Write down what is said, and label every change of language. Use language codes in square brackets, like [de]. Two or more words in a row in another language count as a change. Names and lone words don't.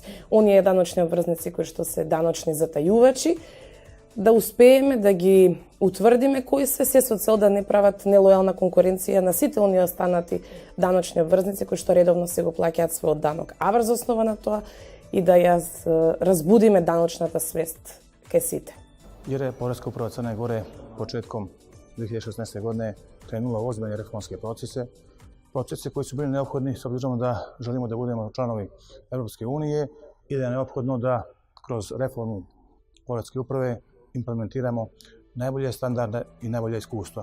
[mk] Оние даночни обврзници кои што се даночни затајувачи, да успееме да ги утврдиме кои се со цел да не прават нелојална конкуренција на сите оние останати даночни обврзници кои што редовно се го плаќаат својот данок. А врз основа на тоа и да ја разбудиме даночната свест кај сите. [sr] Jer je Poreska uprava Crne Gore početkom 2016. godine krenula u ozbiljne reformske procese koji su bili neophodni s obzirom da želimo da budemo članovi Europske unije i da je neophodno da kroz reformu Poreske uprave implementiramo najbolje standarde i najbolje iskustva.